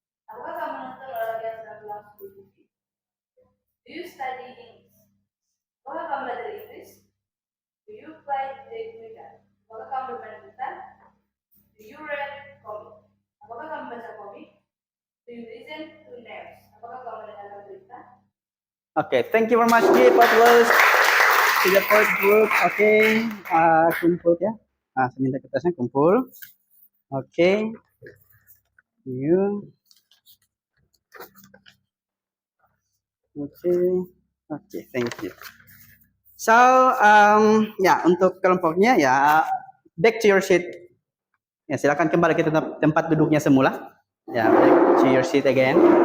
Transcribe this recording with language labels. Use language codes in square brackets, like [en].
[id] Apakah kamu menonton olahraga yang sedang berlangsung di TV? [en] Do you study English? [id] Apakah kamu belajar Inggris? [en] Do you play the guitar? [id] Apakah kamu bermain gitar? [en] Do you read comic? [id] Apakah kamu baca komik? [en] Do you listen to news? [id] Apakah kamu mendengarkan berita? [en] Okay, thank you very much. Give applause to the fourth group. [id] Okay, kumpul ya. Saya minta kertasnya kumpul. [en] Okay. You. Okay, thank you. So, [id] ya untuk kelompoknya ya [en] back to your seat. [id] Ya silakan kembali ke tempat duduknya semula. [en] Ya, back to your seat again.